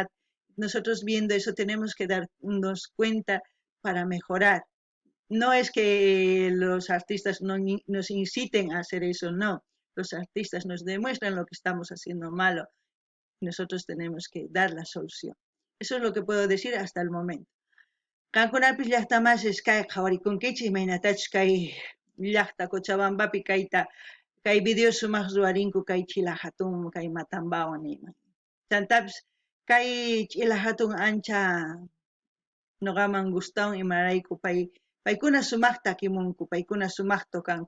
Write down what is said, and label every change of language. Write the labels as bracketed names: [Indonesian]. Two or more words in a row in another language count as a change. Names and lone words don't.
[Spanish] Nosotros viendo eso tenemos que darnos cuenta para mejorar. No es que los artistas nos inciten a hacer eso, no. Los artistas nos demuestran lo que estamos haciendo malo. Nosotros tenemos que dar la solución. Eso es lo que puedo decir hasta el momento. [Quechua] Kankunapis llaqtamas kay qhawarikuykichis imaynatachus kay llaqta Cochabambapi kay video sumaq ruwarinku kay chila hatun kay Matambawan nima. Chantapis kay chila hatun ancha noqaman gustawan imarayku paykuna sumaqta kimunku, paykuna sumaqta kanku.